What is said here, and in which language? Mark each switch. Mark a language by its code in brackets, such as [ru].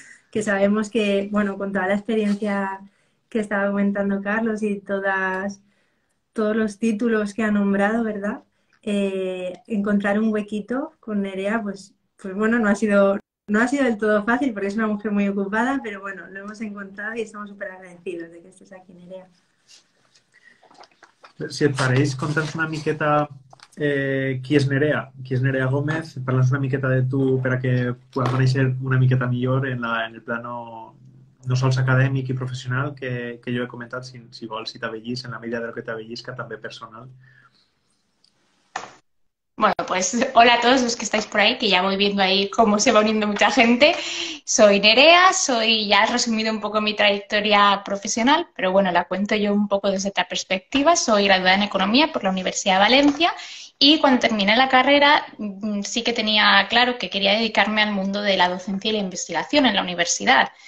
[es] Que sabemos que, bueno, con toda la experiencia que estaba comentando Carlos y todos los títulos que ha nombrado, ¿verdad? Encontrar un huequito con Nerea, pues bueno, no ha sido del todo fácil porque es una mujer muy ocupada, pero bueno, lo hemos encontrado y estamos súper agradecidos de que estés aquí, Nerea. [ca] Si et pareix, conta'ns una miqueta qui és Nerea Gómez, parla'ns una miqueta de tu per a que puguem conèixer una miqueta millor [es] en el plano [ca] no sols acadèmic i professional que jo he comentat, si vols, si t'avellís, [es] en la medida [ca] del que t'avellisca, també personal. [es] Bueno, pues hola a todos los que estáis por ahí, que ya voy viendo ahí cómo se va uniendo mucha gente. Soy Nerea, ya has resumido un poco mi trayectoria profesional, pero bueno, la cuento yo un poco desde otra perspectiva. Soy graduada en Economía por la Universidad de Valencia y cuando terminé la carrera sí que tenía claro que quería dedicarme al mundo de la docencia y la investigación en la universidad.